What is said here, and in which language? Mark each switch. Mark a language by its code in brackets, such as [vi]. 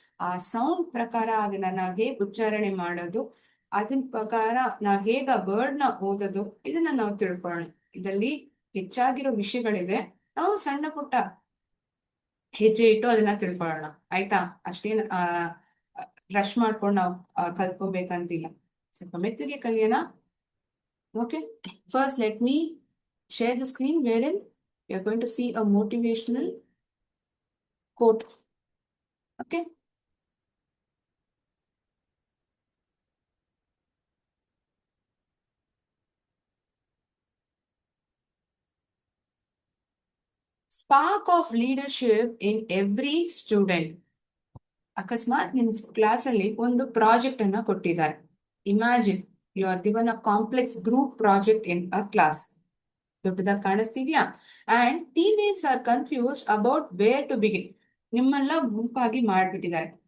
[kn] ಆ ಸೌಂಡ್ ಪ್ರಕಾರ ಅದನ್ನ ನಾವ್ ಹೇಗ್ ಉಚ್ಚಾರಣೆ ಮಾಡೋದು, ಅದನ್ ಪ್ರಕಾರ ನಾವ್ ಹೇಗ ವರ್ಡ್ ನ ಓದೋದು, ಇದನ್ನ ನಾವು ತಿಳ್ಕೊಳ್ಳೋಣ. ಇದರಲ್ಲಿ ಹೆಚ್ಚಾಗಿರೋ ವಿಷಯಗಳಿವೆ. ನಾವು ಸಣ್ಣ ಪುಟ್ಟ ಹೆಜ್ಜೆ ಇಟ್ಟು ಅದನ್ನ ತಿಳ್ಕೊಳ್ಳೋಣ. ಆಯ್ತಾ? ಅಷ್ಟೇನ್ ರಶ್ ಮಾಡ್ಕೊಂಡು ನಾವು ಕಲ್ತ್ಕೋಬೇಕಂತಿಲ್ಲ. ಸ್ವಲ್ಪ ಮೆತ್ತಗೆ ಕಲಿಯೋಣ. [en] Okay, first let me share the screen wherein we are going to see a motivational quote. Okay. Spark of leadership in every student. [kn] ಅಕಸ್ಮಾತ್ ನಿಮ್ ಕ್ಲಾಸ್ ಅಲ್ಲಿ ಒಂದು ಪ್ರಾಜೆಕ್ಟ್ ಅನ್ನ ಕೊಟ್ಟಿದ್ದಾರೆ. [en] Imagine you are given a complex group project in a class. [kn] ದೊಡ್ಡದಾಗಿ ಕಾಣಿಸ್ತಿದ್ಯಾ? [en] And teammates are confused about where to begin. [kn] ನಿಮ್ಮೆಲ್ಲ ಗುಂಪಾಗಿ ಮಾಡ್ಬಿಟ್ಟಿದ್ದಾರೆ.